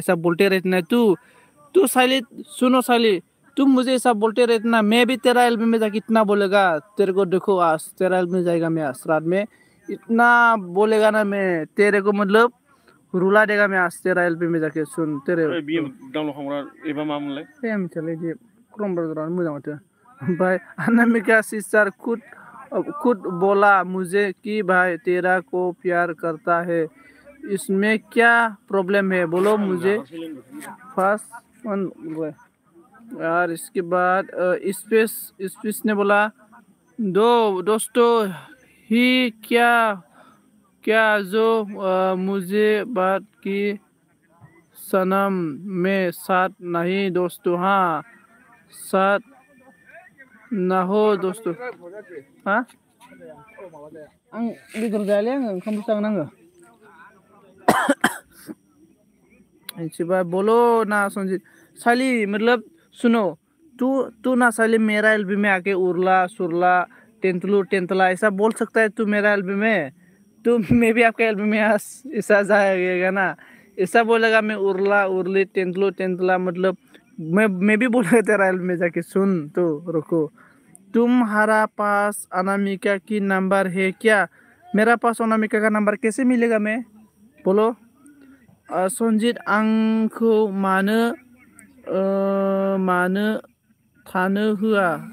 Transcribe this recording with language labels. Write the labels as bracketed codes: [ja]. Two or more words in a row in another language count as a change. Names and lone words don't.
[hi] ऐसा बोलते रहते ना तू साली सुनो साली तुम मुझे ऐसा बोलते रहते ना मैं भी तेरा एल्बम में जाके इतना बोलेगा तेरे को देखो आज तेरा एल्बम में जाएगा मैं आज रात में इतना बोलेगा ना मैं तेरे को मतलब रुला देगा मैं आज तेरा एल्बम में जाके सुन तेरे [brx] बियो डाउनलड खालामग्रा एबा मामोनलाय ए मिथियालै दे क्रम ब्राउजारानो मोजां माथो ओमफ्राय [hi] अनामिका सिस्टर खुद बोला मुझे कि भाई तेरा को प्यार करता है इसमें क्या प्रॉब्लम है बोलो मुझे [en] first one [hi] यार इसके बाद स्पेस ने बोला दोस्तों ही क्या क्या जो मुझे बात की सनम में साथ नहीं दोस्तों हाँ साथ ना हो दोस्तों हाँ [brx] आं बेदर जायालै आङो ओंखामसो जागोन आङो [hi] इसके बाद बोलो ना संजीत साली मतलब सुनो तू ना साली मेरा एल्बम में आके उरला सुरला टेंतला ऐसा बोल सकता है तू मेरा एल्बम में तो मैं भी आपका एल्बम में ऐसा जाएगा ना ऐसा बोलेगा मैं उरला उरली टेंतला मतलब मैं भी बोलेगा तेरा एल्बम में जाके सुन तो रुको तुम्हारा पास अनामिका की नंबर है क्या मेरा पास अनामिका का नंबर कैसे मिलेगा मैं बोलो संजीत [brx] आंखौ मानो थानो होआ